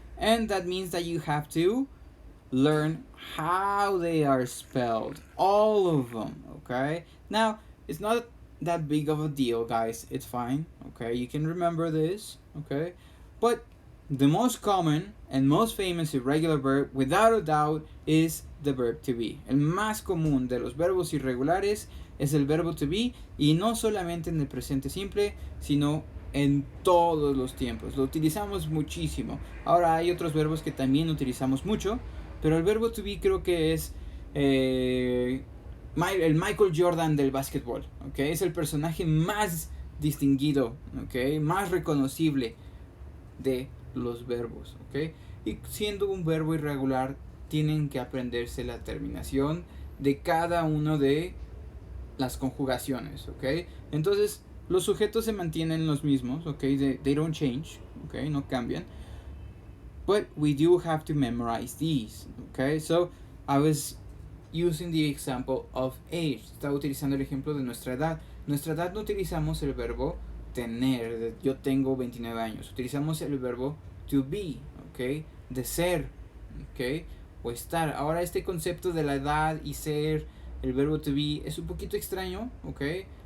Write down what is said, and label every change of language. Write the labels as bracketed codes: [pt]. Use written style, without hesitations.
[en] And that means that you have to learn how they are spelled, all of them, okay? Now, it's not that big of a deal, guys. It's fine, okay? You can remember this, okay? But the most common and most famous irregular verb, without a doubt, is the verb to be. [es] El más común de los verbos irregulares es el verbo to be, y no solamente en el presente simple, sino en todos los tiempos. Lo utilizamos muchísimo. Ahora hay otros verbos que también utilizamos mucho, pero el verbo to be creo que es el Michael Jordan del básquetbol, ¿okay? Es el personaje más distinguido, ¿okay? Más reconocible de los verbos, ¿okay? Y siendo un verbo irregular, tienen que aprenderse la terminación de cada uno de las conjugaciones, ¿okay? Entonces, los sujetos se mantienen los mismos, ¿okay? [en] They don't change, ¿okay? [es] No cambian. [en] But we do have to memorize these, okay? So, I was using the example of age. [es] Estaba utilizando el ejemplo de nuestra edad. Nuestra edad no utilizamos el verbo tener, yo tengo 29 años. Utilizamos el verbo to be, okay? De ser, okay? O estar. Ahora este concepto de la edad y ser, el verbo to be, es un poquito extraño, okay?